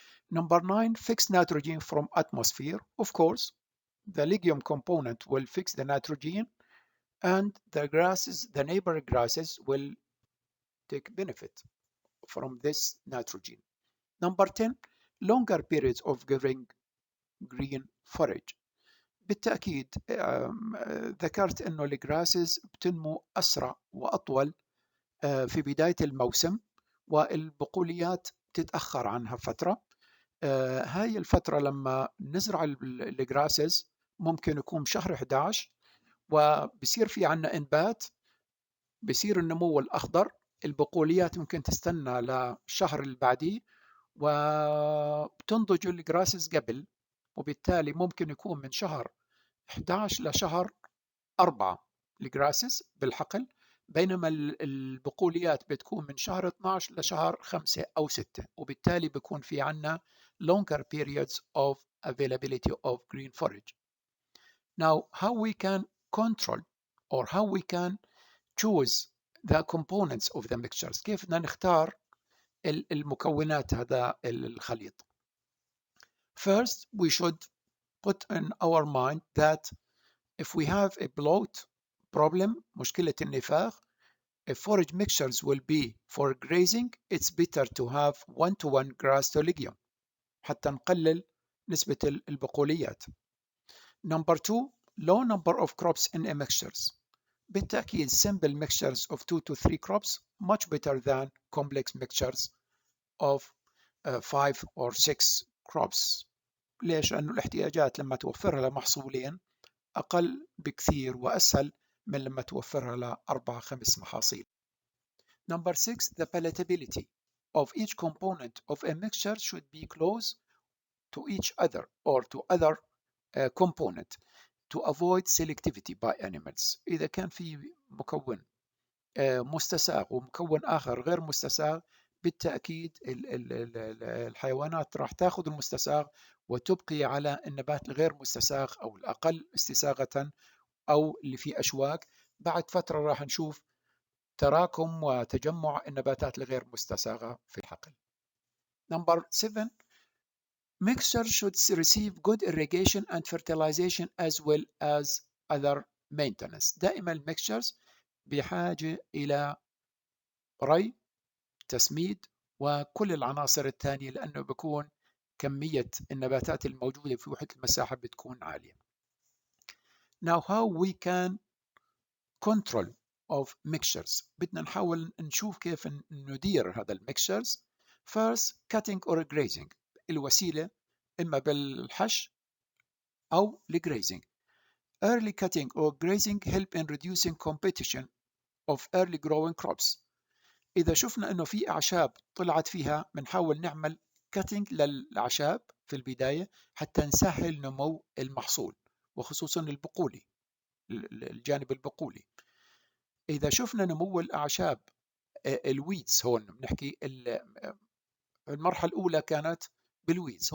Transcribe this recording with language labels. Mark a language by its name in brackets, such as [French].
[English] Number 9, fixed nitrogen from atmosphere. Of course, the legume component will fix the nitrogen and the grasses, the neighbor grasses will take benefit from this nitrogen. Number 10, longer periods of giving green forage. [Arabic] بالتأكيد ذكرت أنه الجراسز بتنمو أسرع وأطول في بداية الموسم والبقوليات تتأخر عنها فترة. هاي الفترة لما نزرع الجراسز ممكن يكون بشهر 11 وبصير في عنا إنبات، بصير النمو الأخضر. البقوليات ممكن تستنى للشهر اللي بعديه وبتنضج الجراسز قبل، وبالتالي ممكن يكون من شهر 11 لشهر 4 الجراسز بالحقل، بينما البقوليات بتكون من شهر 12 لشهر 5 أو 6، وبالتالي بيكون في عنا longer periods of availability of green forage. [English] Now, how we can control or how we can choose the components of the mixtures، كيف بدنا نختار المكونات هذا الخليط. First, we should put in our mind that if we have a bloat problem, مشكلة النفاخ, if forage mixtures will be for grazing, it's better to have 1-to-1 grass to legume حتى نقلل نسبة البقوليات. Number 2, low number of crops in a mixtures. بالتأكيد simple mixtures of 2 to 3 crops much better than complex mixtures of 5 or 6 crops. [Arabic] ليش؟ لأنه الاحتياجات لما توفرها لمحصولين أقل بكثير وأسهل من لما توفرها لأربع 5 محاصيل. [English] Number 6, the palatability of each component of a mixture should be close to each other or to other component to avoid selectivity by animals. [Arabic] إذا كان في مكون مستساغ ومكون آخر غير مستساغ، بالتأكيد الحيوانات راح تأخذ المستساغ وتبقي على النبات الغير مستساغ أو الأقل استساغة أو اللي فيه أشواك. بعد فترة راح نشوف تراكم وتجمع النباتات الغير مستساغة في الحقل. [English] Number 7. Mixture should receive good irrigation and fertilization as well as other maintenance. [Arabic] دائما الميكشرز بحاجة إلى ري، تسميد، وكل العناصر الثانية، لأنه بيكون كمية النباتات الموجودة في وحدة المساحة بتكون عالية. [English] Now how we can control of mixtures. [Arabic] بدنا نحاول نشوف كيف ندير هذا الميكشرز. [English] First, cutting or grazing. [Arabic] الوسيلة إما بالحش أو الgrazing. [English] Early cutting or grazing help in reducing competition of early growing crops. [Arabic] إذا شفنا إنه في أعشاب طلعت فيها، بنحاول نعمل cutting للأعشاب في البداية حتى نسهل نمو المحصول، وخصوصا البقولي، الجانب البقولي. إذا شفنا نمو الأعشاب الويدز، هون بنحكي المرحلة الأولى كانت بالويدز.